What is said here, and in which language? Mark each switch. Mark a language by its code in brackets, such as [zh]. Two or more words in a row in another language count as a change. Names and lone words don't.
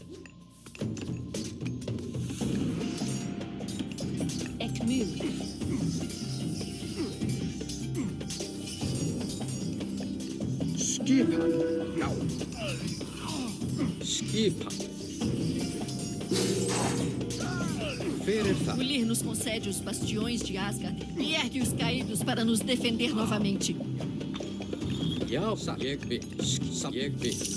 [is] Skipan. Já. Skipan. Hver þar? [pt] Gulir nos concede os bastiões de Asgard e ergue os caídos para nos defender novamente. [is] Já, satt. Ég vil. Ég vil.